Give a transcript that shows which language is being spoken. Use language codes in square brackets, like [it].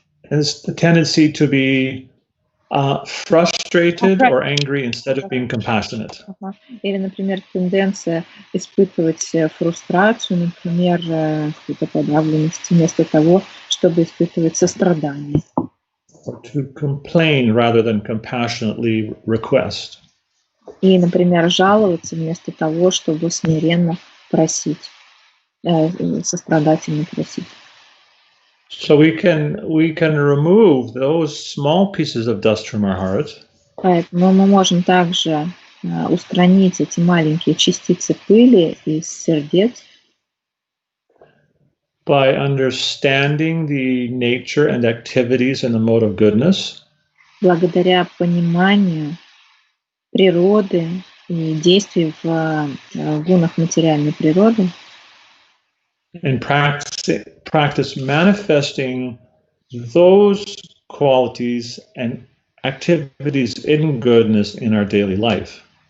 [en] And it's the tendency to be frustrated or angry instead of being compassionate. [ru] Или, например, тенденция испытывать фрустрацию, например, какую-то подавленность, вместо того, чтобы испытывать сострадание. [en] Or to complain rather than compassionately request. [ru] И, например, жаловаться вместо того, чтобы смиренно просить, сострадательно просить. [en] So we can remove those small pieces of dust from our heart. [ru] Поэтому мы можем также устранить эти маленькие частицы пыли из сердец [en] by understanding the nature and activities in the mode of goodness, [ru] благодаря пониманию природы и действий в гунах материальной природы, [en] and practice manifesting those qualities and activities in goodness in our daily life.